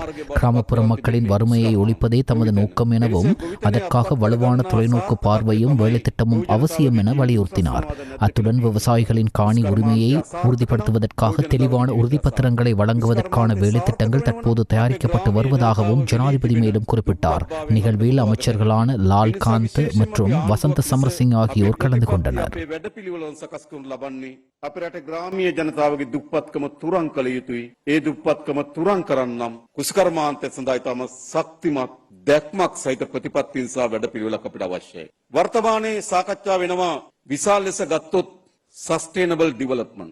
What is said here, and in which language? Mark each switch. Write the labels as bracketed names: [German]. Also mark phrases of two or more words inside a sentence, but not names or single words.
[Tamil] கிராமப்புற மக்களின் வறுமையை ஒழிப்பதே தமது நோக்கம் எனவும் அதற்காக வலுவான தொலைநோக்கு பார்வையும் வேலைத்திட்டமும் அவசியம் என வலியுறுத்தினார். அத்துடன் விவசாயிகளின் காணி உரிமையை உறுதிப்படுத்துவதற்காக தெளிவான உறுதிப்பத்திரங்களை வழங்குவதற்கான வேலைத்திட்டங்கள் தற்போது தயாரிக்கப்பட்டு வருவதாகவும் ஜனாதிபதி மேலும் குறிப்பிட்டார். நிகழ்வில் அமைச்சர்களான லால்காந்த் மற்றும் வசந்த சமரசிங் ஆகியோர் கலந்து கொண்டனர். [Sinhala] දුප්පත්කම තුරන් කරන්නම් කුසකර්මාන්තය සඳහා ඉතාම ශක්තිමත් දැක්මක් සහිත ප්‍රතිපත්තීන් සහ වැඩපිළිවෙලක් අපිට අවශ්‍යයි. වර්තමානයේ සාකච්ඡා වෙනවා විශාල ලෙස ගත්තොත් [English] sustainable development.